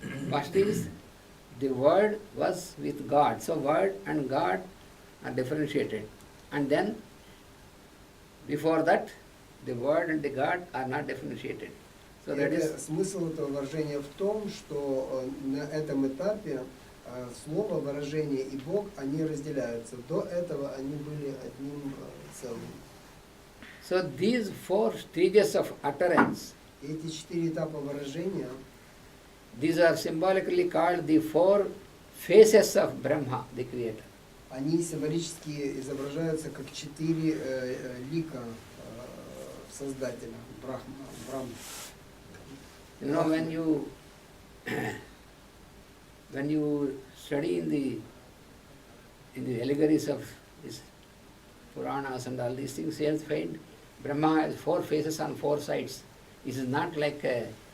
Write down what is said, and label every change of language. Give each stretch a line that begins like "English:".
English: First is the Word was with God. So Word and God are differentiated. And then before that, the Word and the God are not differentiated. So that is
Russian: Смысл этого выражения в том, что на этом этапе слово, выражение и Бог, они разделяются. До этого они были одним целым.
English: so these 4 stages of utterance,
Russian: И эти 4 этапа выражения,
English: these are symbolically called the 4 faces of Brahma, the Creator.
Russian: они символически изображаются как 4 лика Создателя, Брахма.
English: You know, when you study in the allegories of these Puranas and all these things, you'll find Brahma has 4 faces on 4 sides. This is not like a